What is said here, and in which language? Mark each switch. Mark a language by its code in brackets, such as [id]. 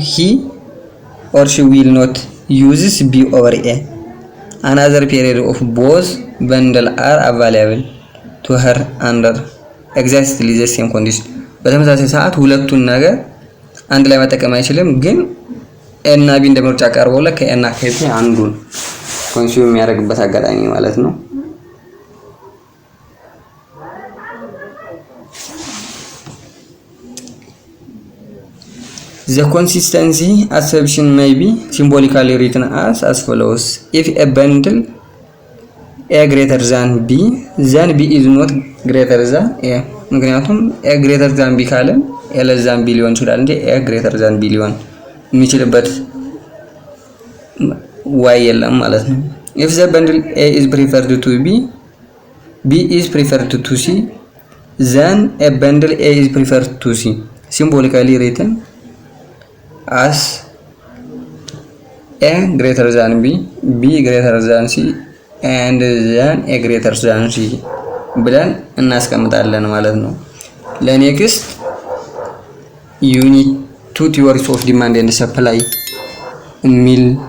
[en] he or she will not uses B over A. Another period of both bundle are available to her under exactly the same condition. [am] በተመሳሳይ ሰዓት ሁለቱን ነገር አንድ ላይ መጠቀም አይችልም፣ ግን ኤ እና ቢ እንደ ምርጫ ቀርቦለት ከኤ እና ከቢ አንዱን ኮንሱም የሚያደርግበት አጋጣሚ ማለት ነው። [en] The consistency assumption may be symbolically written as follows. If a bundle A greater than B, then B is not greater than A. [am] ምክንያቱም A greater than B ካለን A less than B ሊሆን ይችላል እንጂ A greater than B ሊሆን የሚችልበት ዋይ የለም ማለት ነው። [en] If the bundle A is preferred to B, B is preferred to C, then a bundle A is preferred to C. Symbolically written as A greater than B, B greater than C, and then A greater than C [am] ብለን እናስቀምጣለን ማለት ነው። ለኔክስት ዩኒት 2 ቲዮሪስ ኦፍ ዲማንድ ኤንድ ሰፕላይ የሚል